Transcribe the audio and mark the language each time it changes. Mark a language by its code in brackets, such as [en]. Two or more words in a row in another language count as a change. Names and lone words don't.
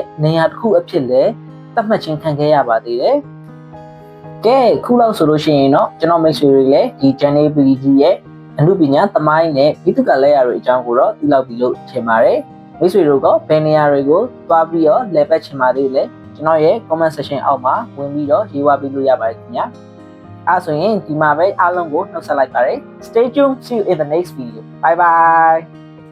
[my] နေရာတစ်ခုအဖြစ်လဲသတ်မှတ်ခြင်းခံခဲ့ရပါသေးတယ်။ကဲခုလောက်ဆိုလို့ရှိရင်တော့ကျွန်တော်မိတ်ဆွေတွေလည်းဒီဂျန်နီဗလီကြီးရဲ့အမှုပညာသမိုင်းနဲ့ဘိသုကာလက်ရာတွေအကြောင်းကိုတော့သိလောက်ပြီလို့ထင်ပါတယ်မိတ်ဆွေတို့ကဘယ်နေရာတွေကိုသွားပြီးတော့လည်ပတ်ချင်ပါသေးလဲကျွန်တော်ရဲ့ [en] comment section [my] အောက်မှာဝင်ပြီးတော့ရေးဝပေးလို့ရပါတယ်ခင်ဗျာအဲဆိုရင်ဒီမှာပဲအားလုံးကိုနှုတ်ဆက်လိုက်ပါတယ် [en] stay tuned see you in the next video bye bye